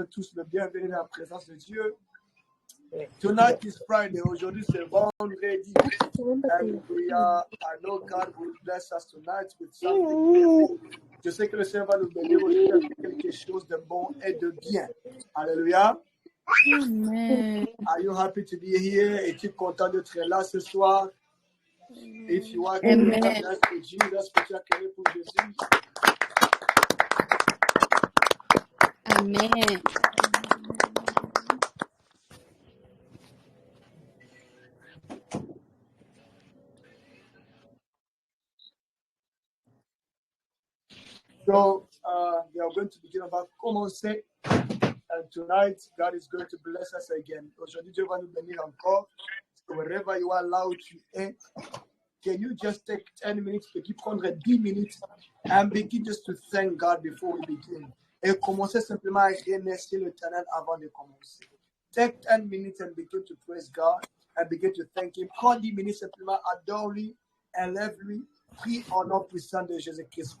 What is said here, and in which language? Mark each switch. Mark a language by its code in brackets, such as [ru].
[fr] Vous êtes tous le bienvenue dans la présence de Dieu. [en] Tonight is Friday. [fr] Aujourd'hui c'est vendredi. [en] And I know God will bless us tonight with something. [fr] Je sais que le Seigneur va nous bénir aujourd'hui avec quelque chose de bon et de bien. Alléluia. Amen. [en] Are you happy to be here? [fr] Es-tu content d'être là ce soir? [en] If you are Amen. for Jesus, [fr] peux-tu acclamer pour Jésus? Amen. [en] So, we are going to begin about commencer. And tonight, God is going to bless us again. [fr] Aujourd'hui, Dieu va nous bénir encore. [en] So wherever you are, [fr] là où tu es, [en] can you just take 10 minutes, [fr] peux-tu prendre 10 minutes [en] and begin just to thank God before we begin? [fr] Et commencer simplement à remercier l'Éternel avant de commencer. [en] Take 10 minutes and begin to praise God and begin to thank Him. [fr] Prends 10 minutes simplement, adore-lui, élève-lui, prie au nom puissant de Jésus-Christ.